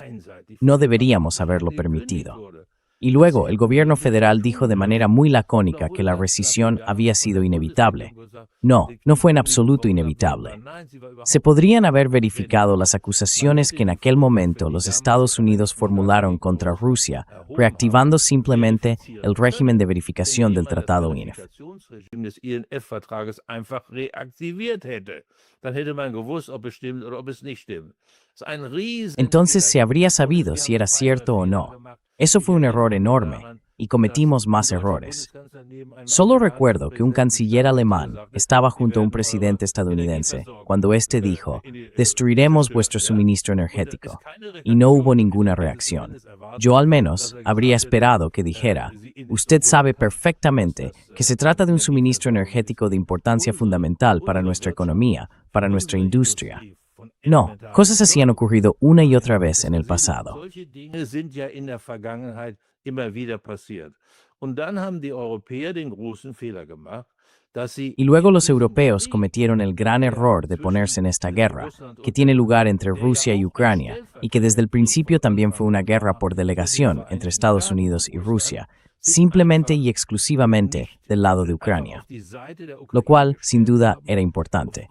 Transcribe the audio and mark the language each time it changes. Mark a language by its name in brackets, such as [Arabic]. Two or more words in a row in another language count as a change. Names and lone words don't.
[Spanish] No deberíamos haberlo permitido. Y luego, el gobierno federal dijo de manera muy lacónica que la rescisión había sido inevitable. No, no fue en absoluto inevitable. Se podrían haber verificado las acusaciones que en aquel momento los Estados Unidos formularon contra Rusia, reactivando simplemente el régimen de verificación del Tratado INF. [German] des INF-Vertrages einfach reaktiviert hätte. Dann hätte man gewusst, ob es stimmt oder ob es nicht stimmt. Das ist ein riesen [Spanish] Entonces se habría sabido si era cierto o no. Eso fue un error enorme, y cometimos más errores. Solo recuerdo que un canciller alemán estaba junto a un presidente estadounidense cuando éste dijo, destruiremos vuestro suministro energético, y no hubo ninguna reacción. Yo al menos habría esperado que dijera, usted sabe perfectamente que se trata de un suministro energético de importancia fundamental para nuestra economía, para nuestra industria. No, cosas así han ocurrido una y otra vez en el pasado. [German] Solche Dinge sind ja in der Vergangenheit immer wieder passiert. Und dann haben die Europäer den großen Fehler gemacht, dass sie [Spanish] Y luego los europeos cometieron el gran error de ponerse en esta guerra, que tiene lugar entre Rusia y Ucrania, y que desde el principio también fue una guerra por delegación entre Estados Unidos y Rusia, simplemente y exclusivamente del lado de Ucrania, lo cual, sin duda, era importante.